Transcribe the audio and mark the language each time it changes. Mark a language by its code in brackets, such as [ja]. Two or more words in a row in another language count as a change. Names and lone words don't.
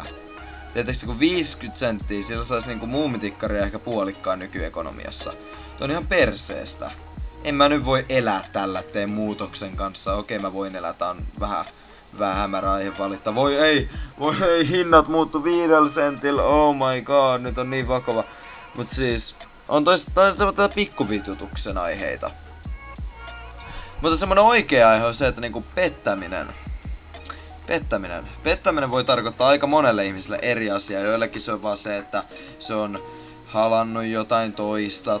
[fi] Tietysti kun 50 senttiä, sillä saisi niinku muumitikkaria ehkä puolikkaan nykyekonomiassa. Tuo on ihan perseestä. En mä nyt voi elää tällä teen muutoksen kanssa. Okei, mä voin elää, tää on vähän hämärä aihe valittaa. Voi ei, hinnat muuttu 5 sentillä. [en] Oh my god, [fi] nyt on niin vakava. Mut siis, on tätä pikkuvitutuksen aiheita. Mutta semmonen oikea aihe on se, että niinku Pettäminen voi tarkoittaa aika monelle ihmiselle eri asiaa. Joillekin se on vaan se, että se on halannut jotain toista.